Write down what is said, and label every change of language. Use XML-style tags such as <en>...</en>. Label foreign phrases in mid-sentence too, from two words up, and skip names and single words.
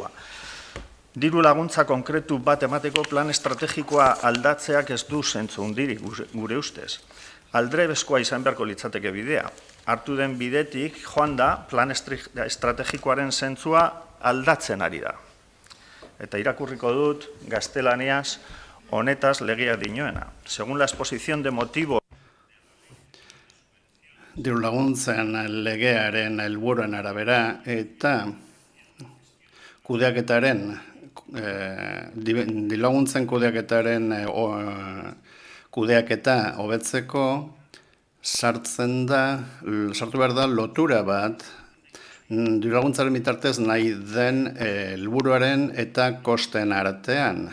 <eu>Diru laguntza konkretu bat emateko plan estrategikoa aldatzeak ez du zentzu hundirik gure ustez. Aldrebezkoa izan beharko litzateke bidea. Hartu den bidetik joan da plan estrategikoaren zentzua aldatzen ari da. Eta irakurriko dut gaztelaniaz honetaz legea dinoena.</eu> <es>Según la exposición de motivo</es> <eu>diru laguntzen legearen helburuen arabera eta kudeaketaren diru laguntzen kudeaketaren kudeaketa hobetzeko sartu behar da lotura bat diru laguntzaren bitartez nahi den helburuaren eta kosten artean.</eu>